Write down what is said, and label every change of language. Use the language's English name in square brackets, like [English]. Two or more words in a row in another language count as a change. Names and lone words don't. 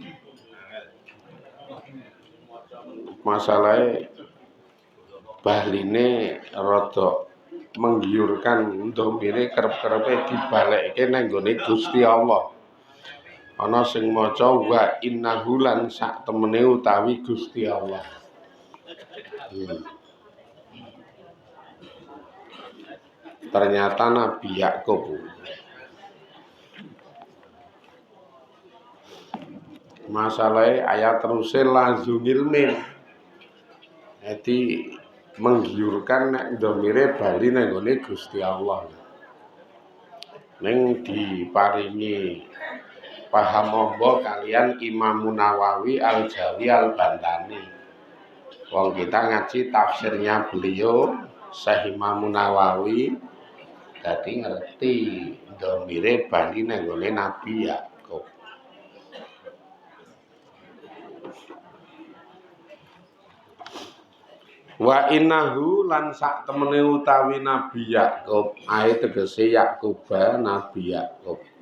[Javanese] Masalahe bahline rada menggiurkan, domire kerep-kerepe dibalekke nang gone Gusti Allah. Ana sing maca [Arabic] wa innahu [Javanese] lan sak temene utawi Gusti Allah. [Indonesian] Ternyata Nabi Yakub. [Javanese] Masalahnya ayat terusé [Arabic] lazum ilmin. [Javanese] Jadi menggiurkan nek domire bali nang gone Gusti Allah. Ning diparingi paham ombo kalian Imam Nawawi Al-Jawi Al-Bantani. Wong kita ngaji tafsirnya beliau Syekh Imam Nawawi, dadi ngerti domire bali nang gone Nabi Yakub. [Arabic] Wa innahu [Javanese] lan sak temene utawi Nabi Yakub, ae tegese Yakub Nabi Yakub.